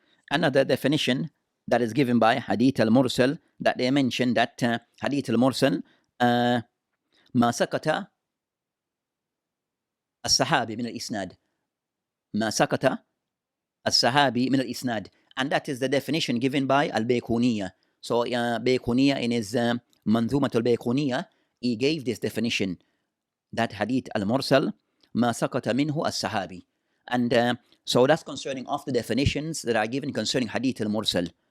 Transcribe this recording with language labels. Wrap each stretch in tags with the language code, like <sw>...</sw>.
<en>Another definition that is given by hadith al-mursal, that they mention that hadith al-mursal</en> <ar>ما سكت الصحابي من الإسناد. ما سكت الصحابي من الإسناد.</ar> <en>And that is the definition given by al-Bayquniya. So Bayquniya in his Manzumat al-Bayquniya, he gave this definition, that hadith al-mursal</en> <ar>ما سكت منه الصحابي.</ar> <en>And so that's concerning of the definitions that are given concerning hadith al-mursal.</en>